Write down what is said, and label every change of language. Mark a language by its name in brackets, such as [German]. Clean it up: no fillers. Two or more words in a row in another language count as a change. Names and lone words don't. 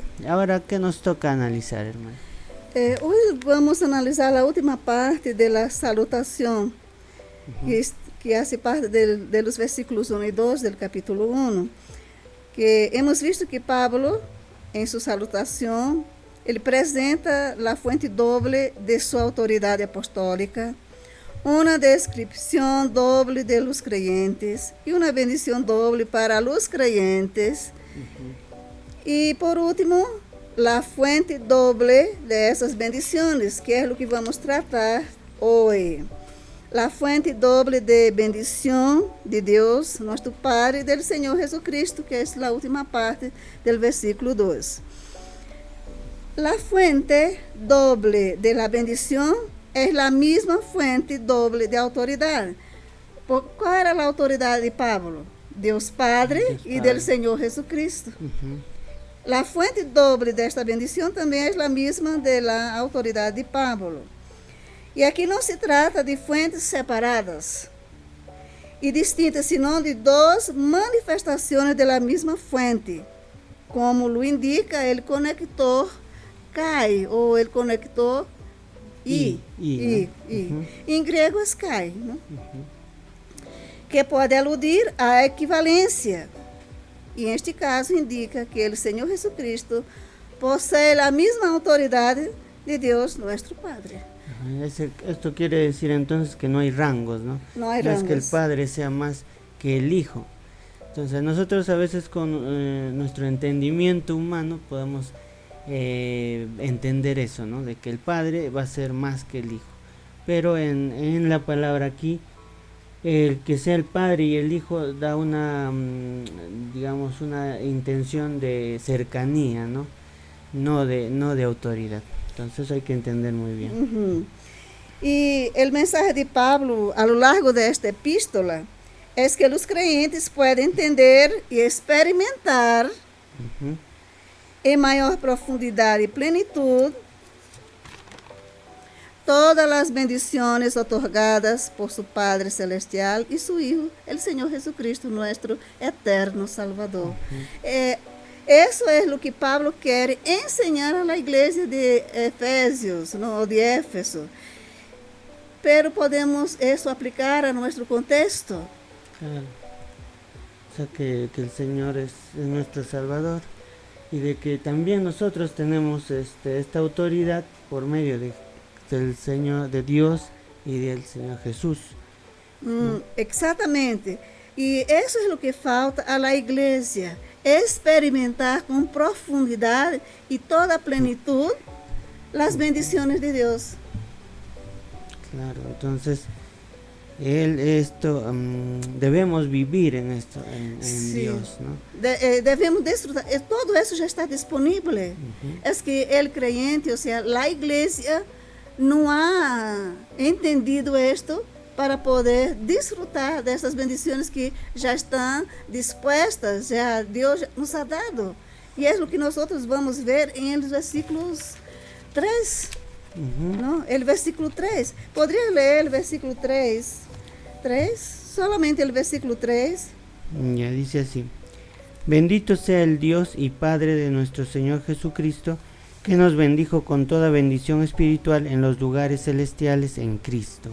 [Spanish] Ahora, ¿qué nos toca analizar, hermano? Hoy vamos a analizar la última parte de la salutación, que hace parte de los versículos 1 y 2 del capítulo 1, que hemos visto que Pablo, en su salutación, [Portuguese] ele apresenta a fonte doble de sua autoridade apostólica, uma descrição doble [Spanish] de los creyentes [Portuguese] e uma bendição doble [Spanish] para los creyentes. [Portuguese] E por último, a fuente doble de essas bendições, que é o que vamos tratar hoje. A fuente doble de bendição de Deus, nosso Pai, e do Senhor Jesucristo, que é a última parte do versículo 2. [Spanish] La fuente doble de la bendición es la misma fuente doble de autoridad. ¿Cuál era la autoridad de Pablo? Dios Padre y del Señor Jesucristo. La fuente doble de esta bendición también es la misma de la autoridad de Pablo. Y aquí no se trata de fuentes separadas y distintas, sino de dos manifestaciones de la misma fuente, como lo indica el conector kai, ou el conector i. [Portuguese] Em grego é kai, né? Que pode aludir à equivalência. E este caso indica que o Senhor Jesucristo possui a mesma autoridade de Deus, nosso Padre. [Spanish] Esto quiere decir entonces que no hay rangos, ¿no? No hay rangos. Es que el Padre sea más que el Hijo. Entonces nosotros a veces con nuestro entendimiento humano podemos entender eso, ¿no? De que el Padre va a ser más que el Hijo. Pero en la palabra aquí, el que sea el Padre y el Hijo da una, digamos, una intención de cercanía, ¿no? No de autoridad. Entonces hay que entender muy bien. Y el mensaje de Pablo a lo largo de esta epístola es que los creyentes pueden entender y experimentar [Portuguese] em maior profundidade e plenitude todas as bendições [Spanish] otorgadas por su Padre Celestial e su Hijo, el Senhor Jesucristo, nuestro eterno Salvador. [Portuguese] Isso é o que Pablo quer ensinar [Spanish] a la [Portuguese] igreja de Efésios, no, de Éfeso. Pero podemos isso aplicar a nosso contexto. [Spanish] Claro. O sea que el Señor es nuestro Salvador. Y de que también nosotros tenemos esta autoridad por medio del Señor, de Dios y del Señor Jesús. [Portuguese] Exatamente. E isso é o que falta [Spanish] a la [Portuguese] igreja, experimentar com profundidade e toda a plenitude as bendições de Deus. [Spanish] Claro, entonces debemos vivir en esto, en Dios, ¿no? [Portuguese] Devemos desfrutar. Todo isso já está disponível. É que o creyente, ou seja, a igreja, não ha entendido isto para poder desfrutar dessas bendições que já estão dispostas, já Deus nos ha dado. E é o que nós vamos ver em [Spanish] los versículos [Portuguese] 3. [Spanish] ¿No? El versículo 3. ¿Podría leer el versículo 3? Solamente el versículo 3. Ya dice así: bendito sea el Dios y Padre de nuestro Señor Jesucristo, que nos bendijo con toda bendición espiritual en los lugares celestiales en Cristo.